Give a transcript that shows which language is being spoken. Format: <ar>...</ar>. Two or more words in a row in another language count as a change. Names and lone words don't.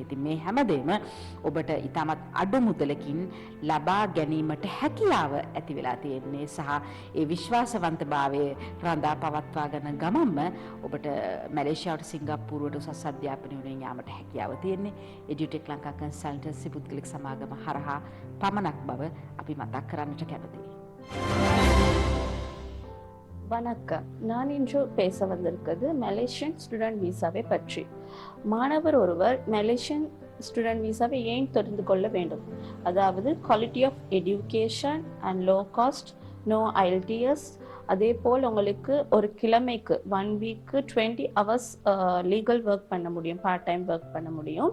<si>ඉතින් මේ හැමදේම ඔබට ඉතාමත් අඩු මුදලකින් ලබා ගැනීමට හැකියාව ඇති වෙලා තියෙන්නේ සහ ඒ විශ්වාසවන්තභාවය රඳා පවත්වා ගන්න ගමන්ම ඔබට මැලේසියාවට සිංගප්පූරුවට උසස් අධ්‍යාපනය වලින් යාමට හැකියාව තියෙන්නේ එඩියුටෙක් ලංකා කන්සල්ටන්සි පුද්ගලික සමාගම හරහා පමණක් බව අපි මතක් කරන්නට කැමතියි.</si> <ta>வணக்கம். நான் இன்று பேச வந்திருக்கிறது</ta> <en>Malaysian student</en> <ta>விசாவை பற்றி. மாணவர் ஒருவர்</ta> <en>Malaysian student</en> <ta>விசாவை ஏன் தெரிந்து கொள்ள வேண்டும்? அதாவது</ta> <en>quality of education and low cost, no IELTS,</en> <ta>அதே போல் உங்களுக்கு ஒரு கிழமைக்கு 1 வீக்கு</ta> <en>20 hours legal work</en> <ta>பண்ண முடியும்,</ta> <en>part time work</en> <ta>பண்ண முடியும்.</ta>